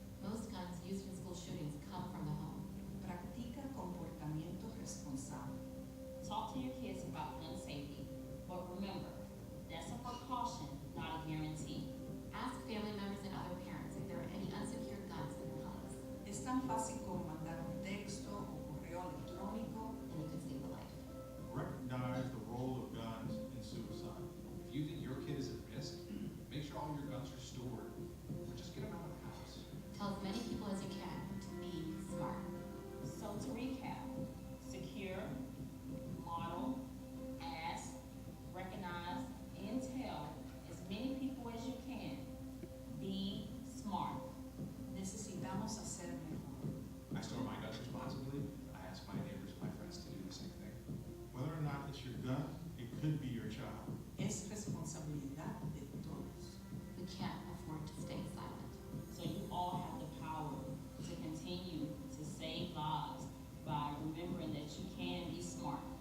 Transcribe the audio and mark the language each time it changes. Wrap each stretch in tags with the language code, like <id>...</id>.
<en>Most guns used in school shootings come from the home.</en> <es>Practica comportamiento responsable.</es> <en>Talk to your kids about gun safety, but remember, that's a precaution, not a guarantee. Ask family members and other parents if there are any unsecured guns in their homes,</en> <es>Es tan fácil como mandar un texto o correo electrónico.</es> <en>and it could save a life. Recognize the role of guns in suicide. If you think your kid is at risk, make sure all your guns are stored. Or just get them out of the house. Tell as many people as you can to be smart. So to recap, secure, model, ask, recognize, and tell as many people as you can. Be smart.</en> <es>Necesitamos hacer mejor.</es> <en>I store my guns responsibly. I ask my neighbors and my friends to do the same thing. Whether or not it's your gun, it could be your child.</en> <es>Es responsabilidad de todos.</es> <en>We can't afford to stay silent. So you all have the power to continue to save lives by remembering that you can be smart.</en>